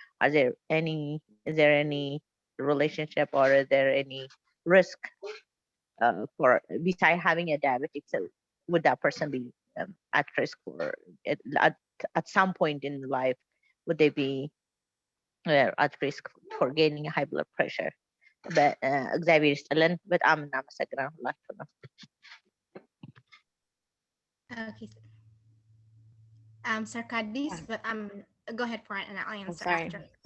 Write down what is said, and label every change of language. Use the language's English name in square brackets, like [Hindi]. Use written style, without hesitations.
[English] Is there any relationship or is there any risk for beside having a diabetic? So would that person be at risk for at some point in life? Would they be at risk for gaining high blood pressure? [Amharic] But እግዚአብሔር ይስጥልን በጣም እናመሰግናለን ሁላችሁ ነው። [English] Okay. Sarkadis, but go ahead for it and I'll answer after.